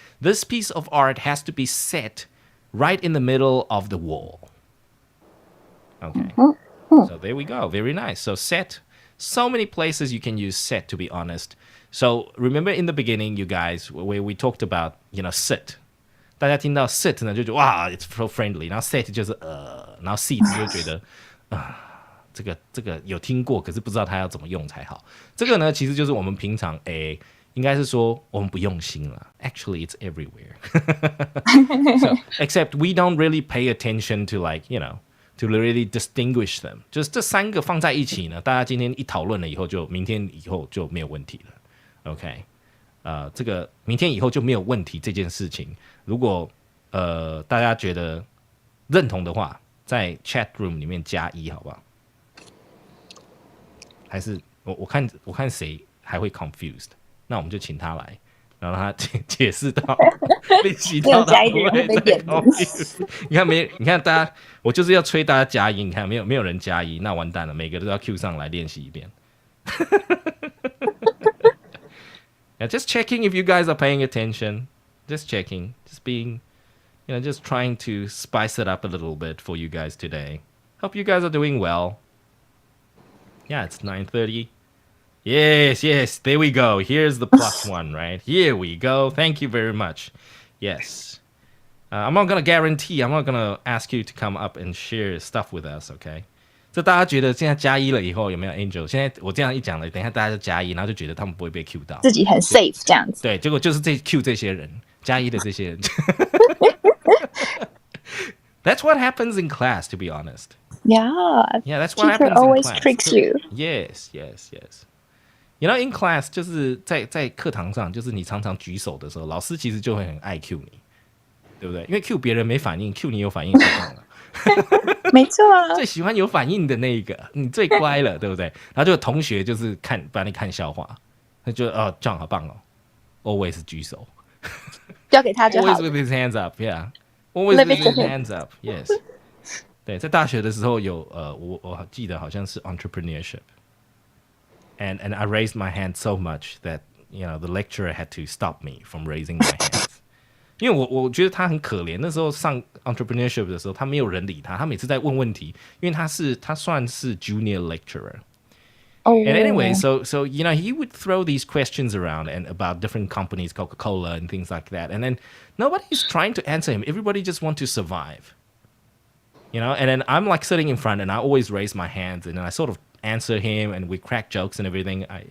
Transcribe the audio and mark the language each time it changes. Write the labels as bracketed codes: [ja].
[en] This piece of art has to be set right in the middle of the wall. Okay. So there we go. Very nice. So set. So many places you can use set, to be honest. So remember in the beginning, you guys, where we talked about, sit. [zh] 大家听到 sit 呢就觉得哇 [en] it's so friendly， [zh] 然后 set 就是然后 seat 就觉得这个有听过，可是不知道它要怎么用才好。这个呢其实就是我们平常应该是说我们不用心了。 [en] Actually, it's everywhere. So, except we don't really pay attention to to really distinguish them. [zh] 就是这三个放在一起呢，大家今天一讨论了以后，就明天以后就没有问题了。 OK。这个明天以后就没有问题这件事情，如果大家觉得认同的话，在 chat room 里面加1好不好？还是我看谁还会 confused， 那我们就请他来，然后让他解释到练习到他不会再 confused。你看大家，我就是要催大家加1，你看没有人加1，那完蛋了，每个都要 Q 上来练习一遍。 [en] Yeah, just checking if you guys are paying attention. Just checking. Just being, just trying to spice it up a little bit for you guys today. Hope you guys are doing well. Yeah, it's 9:30. Yes, there we go. Here's the +1, right? Here we go. Thank you very much. Yes. I'm not going to guarantee, I'm not going to ask you to come up and share stuff with us, okay? [zh] 这大家觉得现在加1了以后有没有 Angel？ 现在我这样一讲了，等一下大家就加1，然后就觉得他们不会被 Q 到，自己很 safe 这样子。对，结果就是Q 这些人加1的这些人。 [en] That's what happens in class, to be honest. Yeah, that's what happens in class. Always tricks you. Yes. [zh] In class 就是在课堂上，就是你常常举手的时候，老师其实就会很爱 Q 你，对不对？因为 Q 别人没反应 ，Q 你有反应就棒了。没错啊，最喜欢有反应的那一个，你最乖了，对不对？然后就同学就是把你看笑话，他就这样好棒哦 ，always 举手，交给他就好。 [en] Always with his hands up, yeah. Always with his hands up, yes. [zh] 对，在大学的时候有我记得好像是 entrepreneurship. [en] and I raised my hand so much that the lecturer had to stop me from raising my hands. [zh] 因为我觉得他很可怜，那时候上 entrepreneurship 的时候，他没有人理他，他每次在问问题，因为他算是 junior lecturer. [en] Oh. And anyway, so he would throw these questions around and about different companies, Coca-Cola and things like that. And then nobody's trying to answer him. Everybody just want to survive. And then I'm like sitting in front and I always raise my hands and then I sort of answer him and we crack jokes and everything.